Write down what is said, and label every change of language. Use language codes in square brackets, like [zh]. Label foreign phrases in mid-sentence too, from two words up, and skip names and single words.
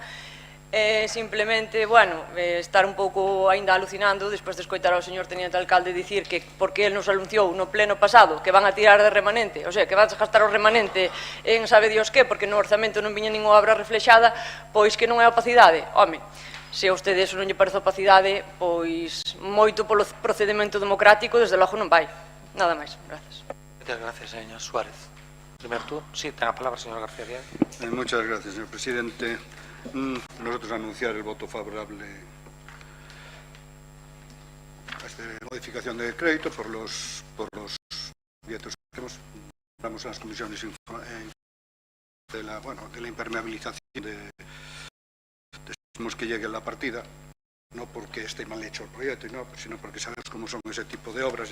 [gl] Simplemente, bueno, estar un pouco aínda alucinando despois de escoitar ao señor teniente alcalde dicir que porque el nos anunciou no pleno pasado que van a tirar de remanente, [es] o sea, [gl] que van a gastar o remanente en sabe Dios que, porque no orzamento non viña ninguna obra reflexada, pois que non é opacidade. Home, se a [es] usted eso [gl] non lle parece opacidade, pois moito polo procedimento democrático, desde logo non vai. Nada máis, grazas. Moitas gracias, señor Suárez. [es] Primer turno. [gl] Sí, ten a palabra, señor García Díaz. [es] Muchas gracias, señor presidente. Nosotros anunciar el voto favorable a esta modificación de crédito por los proyectos que tenemos. Vamos a las comisiones de la impermeabilización de que llegue a la partida, no porque esté mal hecho el proyecto, sino porque sabemos cómo son ese tipo de obras.